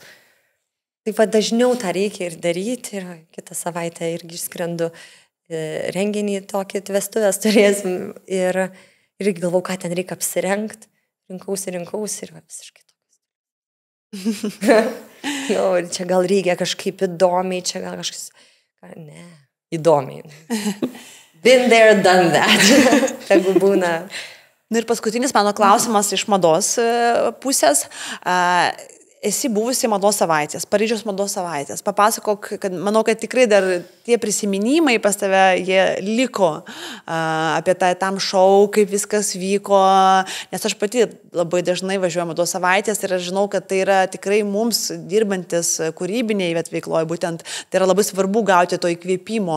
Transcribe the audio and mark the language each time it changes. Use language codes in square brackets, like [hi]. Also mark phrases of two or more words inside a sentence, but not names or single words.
[lt] Taip pat dažniau tą reikia ir daryti ir kitą savaitę irgi išskrendu renginį tokį vestuvės turėsim ir galvau, ką ten reikia apsirengti, rinkausi ir visiškai toks. Čia gal reikia kažkaip įdomiai, čia gal kažkas, ne, įdomiai. [en] Been there, done that. [lt] Tegu būna. Ir paskutinis mano klausimas iš mados pusės. Esi buvusi mados savaitės, Paryžiaus mados savaitės. Papasakok, kad manau, kad tikrai dar tie prisiminimai pas tave, jie liko apie tam šou, kaip viskas vyko, nes aš pati labai dažnai važiuoju mados savaitės ir aš žinau, kad tai yra tikrai mums dirbantis kūrybiniai veikloje, būtent tai yra labai svarbu gauti to įkvėpimo.